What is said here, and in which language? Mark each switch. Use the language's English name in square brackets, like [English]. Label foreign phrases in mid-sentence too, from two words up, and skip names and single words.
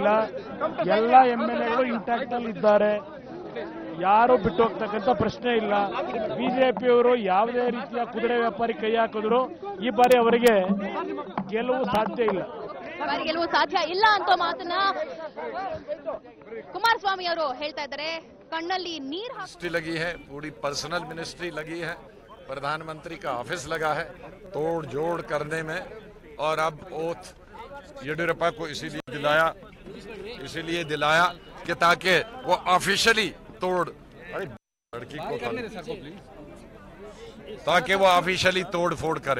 [Kannada] ಎಲ್ಲ MLAಗಳು ಇಂಟ್ಯಾಕ್ಟ್ ಅಲ್ಲಿ ಇದ್ದಾರೆ, ಯಾರು ಬಿಟ್ಟು ಹೋಗ್ತಕ್ಕಂಥ ಪ್ರಶ್ನೆ ಇಲ್ಲ. ಬಿಜೆಪಿಯವರು ಯಾವುದೇ ರೀತಿಯ ಕುದುರೆ ವ್ಯಾಪಾರಿ ಕೈ ಹಾಕಿದ್ರು ಈ ಬಾರಿ ಅವರಿಗೆ ಗೆಲುವು ಸಾಧ್ಯ ಇಲ್ಲ ಅಂತ ಮಾತನ್ನ ಕುಮಾರಸ್ವಾಮಿ ಅವರು ಹೇಳ್ತಾ ಇದ್ದಾರೆ. ಕಣ್ಣಲ್ಲಿ ನೀರು [Hindi] मिनिस्ट्री लगी है, पूरी [English] personnel ministry [Hindi] लगी है, प्रधानमंत्री का ऑफिस लगा है तोड़ जोड़ करने में, और अब ओथ येडियुरप्पा को इसीलिए दिलाया कि ताकि वो ऑफिशियली ताकि वो ऑफिशियली तोड़ फोड़ करे.